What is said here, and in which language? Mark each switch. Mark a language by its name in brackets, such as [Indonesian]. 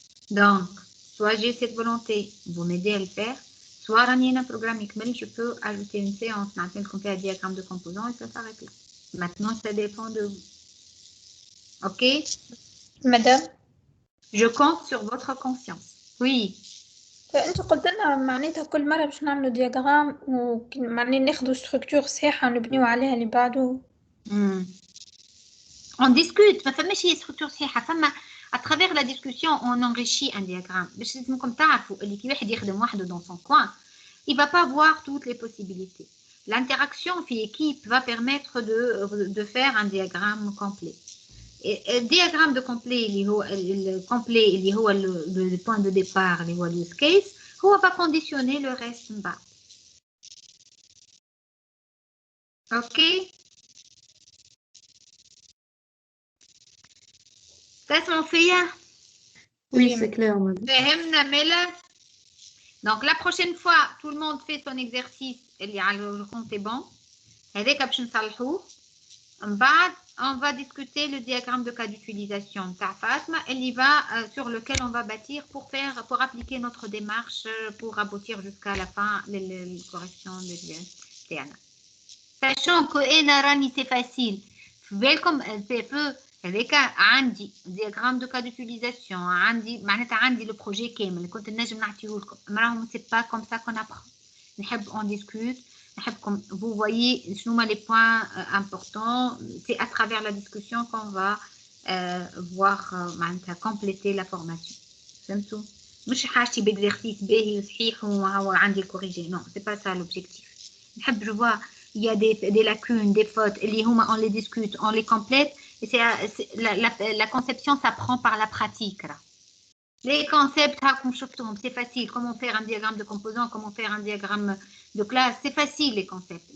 [French] Donc, soit j'ai cette volonté, vous m'aidez à le faire, soit un programme XML, je peux ajouter une séance, maintenant qu'on fait un diagramme de composants et ça s'arrête là. Maintenant, ça dépend de vous. Ok? Madame? Je compte sur votre conscience. Oui. [Arabic] انت قلت لنا معناتها كل مرة باش نعملوا دياغرام ومعناتها ناخذوا ستركتور صحيحة ونبنيو عليها اللي بعده. [French] On discute, [Arabic] ما فماش هي ستركتور صحيحة، [French] فما à travers la discussion on enrichit un diagramme. [Arabic] باش لازمكم تعرفوا اللي كي واحد يخدم وحده [French] dans son coin, il va pas voir toutes les possibilités. L'interaction في équipe va permettre de faire un diagramme complet. Et le diagramme de complet [Arabic] اللي هو الcomplet اللي هو [French] le point de départ اللي هو use case هو va conditionner le reste من بعد. OK. [Arabic] تسمعوا فيا؟ [French] Oui, c'est clair, madame. [Arabic] فهمنا ملا؟ [French] Donc la prochaine fois tout le monde fait son exercice [Arabic] اللي على [French] le compte est bon. [Arabic] هذاك باش نصلحوه. من بعد [French] on va discuter le diagramme de cas d'utilisation [Arabic] تاع فاطمة اللي [French] va sur lequel on va bâtir pour appliquer notre démarche pour aboutir jusqu'à la fin la correction de تاعنا. Sachant que [Arabic] أنا راني [French] c'est facile. [Arabic] في بالكم peu هذاك عندي diagramme de cas d'utilisation عندي معناتها عندي le projet كامل اللي كنت نجم نعطيه لكم. راهم [French] c'est pas comme ça qu'on apprend. [Arabic] نحب [French] on discute. Vous voyez, les points importants, c'est à travers la discussion qu'on va voir compléter la formation. C'est tout. [Arabic] مش حاجتي بexercice باهي صحيح وهو عندي corrigé. [French] Non, c'est pas ça l'objectif. [Arabic] نحب [French] je vois il y a des lacunes, des fautes, [Arabic] اللي هما [French] on les discute, on les complète. Et la conception s'apprend par la pratique. Là. Les concepts, c'est facile. Comment faire un diagramme de composants, comment faire un diagramme de classe, c'est facile les concepts.